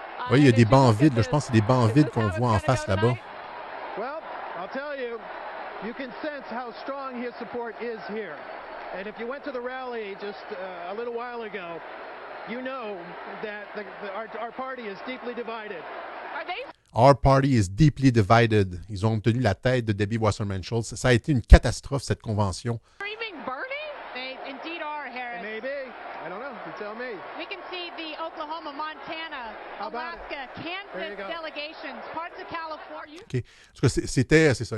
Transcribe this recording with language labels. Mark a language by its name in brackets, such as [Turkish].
[French] Oui, il y a des bancs vides. Là. Je pense que c'est des bancs vides qu'on voit en face là-bas. [English] Well, I'll tell you, you can sense how strong his support is here. And if you went to the rally just a little while ago, you know that our party is deeply divided. Our party is deeply divided. [French] Ils ont obtenu la tête de Debbie Wasserman-Schultz. Ça a été une catastrophe, cette convention. [English] Screaming Bernie? They indeed are, Harris. Maybe. I don't know. You tell me. We can see the Oklahoma, Montana, Alaska, Kansas delegations, parts of California. [French] OK. Parce que c'est ça.